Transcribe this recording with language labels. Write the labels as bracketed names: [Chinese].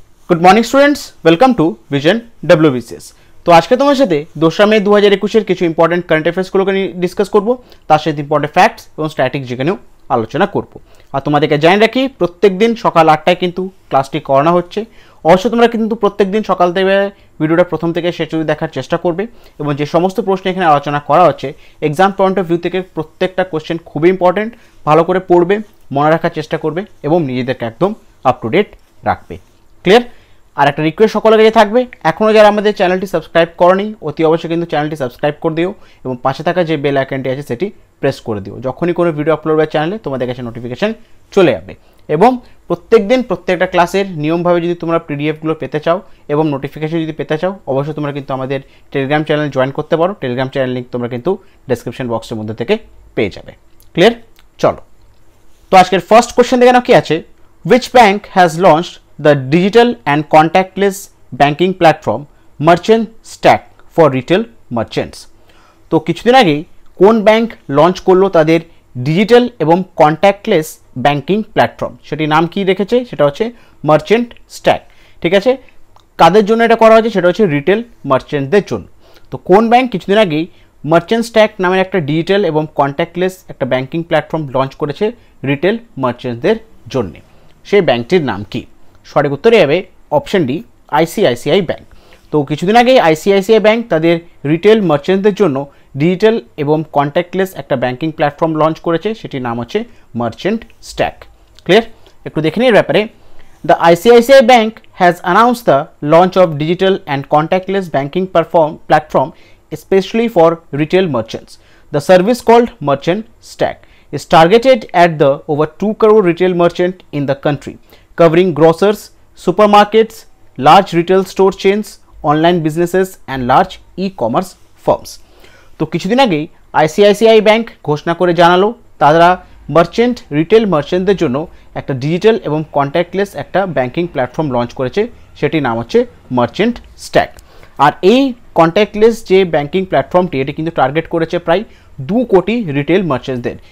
[English] Good morning students, welcome to vision WBCS। [Hindi] तो आज के तुम्हारे साथे [Bangla] 2 মে 2021 কিছু ইম্পর্টেন্ট কারেন্ট অ্যাফেয়ার্সগুলোকে নিয়ে ডিসকাস করব, তার সাথে ইম্পর্টেন্ট ফ্যাক্টস এবং স্ট্র্যাটেজি নিয়েও আলোচনা করব। আর তোমাদেরকে জানিয়ে রাখি, প্রত্যেক দিন সকাল 8টায় কিন্তু ক্লাসটি করানো হচ্ছে। অবশ্যই তোমরা কিন্তু প্রত্যেক দিন সকাল থেকে ভিডিওটা প্রথম থেকে শেষ অবধি দেখার চেষ্টা করবে এবং যে সমস্ত প্রশ্ন এখানে আলোচনা করা হচ্ছে এক্সাম পয়েন্ট অফ ভিউ থেকে প্রত্যেকটা কোশ্চেন খুবই ইম্পর্টেন্ট। ভালো করে পড়বে, মনে রাখার চেষ্টা করবে এবং নিজেদেরকে একদম আপ টু ডেট রাখবে। ক্লিয়ার? আর একটা রিকোয়েস্ট সকলের কাছে থাকবে, এখনও যারা আমাদের চ্যানেলটি সাবস্ক্রাইব করনি অতি অবশ্যই কিন্তু চ্যানেলটি সাবস্ক্রাইব করে দিও এবং পাশে থাকা যে বেল আইকনটি আছে সেটি প্রেস করে দিও। যখনই কোনো ভিডিও আপলোড হবে চ্যানেলে তোমাদের কাছে নোটিফিকেশন চলে যাবে। এবং প্রত্যেক দিন প্রত্যেকটা ক্লাসের নিয়মভাবে যদি তোমরা পিডিএফগুলো পেতে চাও এবং নোটিফিকেশন যদি পেতে চাও, অবশ্যই তোমরা কিন্তু আমাদের টেলিগ্রাম চ্যানেল জয়েন করতে পারো। টেলিগ্রাম চ্যানেল লিঙ্ক তোমরা কিন্তু ডেসক্রিপশন বক্সের মধ্যে থেকে পেয়ে যাবে। ক্লিয়ার? চলো, তো আজকের ফার্স্ট কোশ্চেন দেখে নাও কি আছে। [English] Which bank has launched the digital and contactless banking platform Merchant Stack for retail merchants? [Bangla] তো কিছুদিন আগে কোন ব্যাংক লঞ্চ করলো তাদের ডিজিটাল এবং কন্ট্যাক্টলেস ব্যাংকিং প্ল্যাটফর্ম, সেটি নাম কি রেখেছে? সেটা হচ্ছে মার্চেন্ট স্ট্যাক। ঠিক আছে, কাদের জন্য এটা করা হয়েছে? সেটা হচ্ছে রিটেল মার্চেন্টদের জন্য। তো কোন ব্যাংক কিছুদিন আগেই মার্চেন্ট স্ট্যাক নামের একটা ডিজিটাল এবং কন্ট্যাক্টলেস একটা ব্যাংকিং প্ল্যাটফর্ম লঞ্চ করেছে রিটেল মার্চেন্টদের জন্য? সেই ব্যাংকটির নাম কি? সঠিক উত্তরে যাবে অপশন ডি, ICICI ব্যাংক। তো কিছুদিন আগেই ICICI ব্যাংক তাদের রিটেল মার্চেন্টদের জন্য ডিজিটাল এবং কন্ট্যাক্টলেস একটা ব্যাংকিং প্ল্যাটফর্ম লঞ্চ করেছে, সেটির নাম হচ্ছে মার্চেন্ট স্ট্যাক। ক্লিয়ার? একটু দেখে নিই এর ব্যাপারে। [English] The ICICI Bank has announced the launch of digital and contactless banking platform especially for retail merchants. The service called Merchant Stack is targeted at the over 2 crore retail merchant in the country, covering grocers, supermarkets, large retail store chains, online businesses and large e-commerce firms. [Bangla] তো কিছুদিন আগেই ICICI bank ঘোষণা করে জানালো তারা retail মার্চেন্টদের জন্য একটা digital এবং কন্ট্যাক্টলেস একটা ব্যাংকিং প্ল্যাটফর্ম লঞ্চ করেছে, সেটির নাম হচ্ছে মার্চেন্ট স্ট্যাক। আর এই কন্ট্যাক্টলেস যে ব্যাংকিং প্ল্যাটফর্মটি এটি কিন্তু টার্গেট করেছে প্রায় 2 কোটি রিটেল মার্চেন্টদের।